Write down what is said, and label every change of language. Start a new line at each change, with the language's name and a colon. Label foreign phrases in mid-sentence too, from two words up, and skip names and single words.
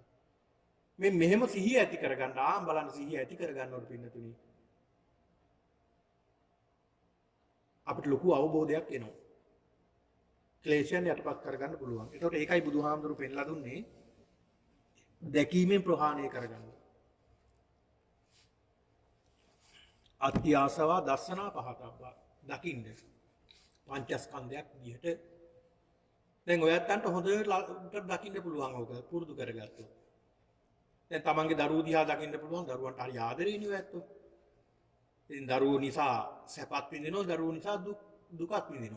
Sinhala: මේ මෙහෙම සිහිය ඇති කරගන්න බලන්න සිහිය ඇති කරගන්නවට පින්නතුනි. අපිට ලොකු අවබෝධයක් එනවා. ක්ලේශයන් යටපත් කරගන්න පුළුවන්. ඒකට ඒකයි බුදුහාමුදුරු පෙන්ලා දුන්නේ දැකීමෙන් ප්‍රහාණය කරගන්න.
Pali: අත්ති ආසවා දස්සනා පහතබ්බා
Sinhala: දකින්න පංචස්කන්ධයක් විදිහට දැන් ඔයත්තන්ට හොඳට දකින්න පුළුවන් ඕක පුරුදු කරගත්තොත්. දැන් තමන්ගේ දරුවෝ දිහා දකින්න පුළුවන්. දරුවන්ට හරි ආදරේනේ ඔයත්තෝ. ඉතින් දරුවෝ නිසා සැපත් විඳිනවා, දරුවෝ නිසා දුකත් විඳිනවා.